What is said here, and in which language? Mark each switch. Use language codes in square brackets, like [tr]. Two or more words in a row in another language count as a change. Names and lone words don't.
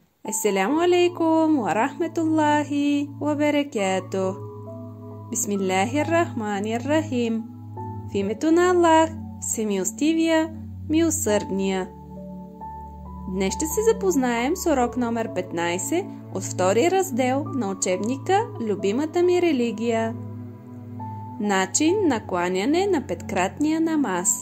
[ar] السلام عليكم ورحمة الله وبركاته. بسم الله الرحمن الرحيم. [bg] В името на Аллах, всемилостивия, милосърдния. Днес ще се запознаем с урок номер 15 от втория раздел на учебника "Любимата ми религия". Начин на кланяне на петкратния намаз.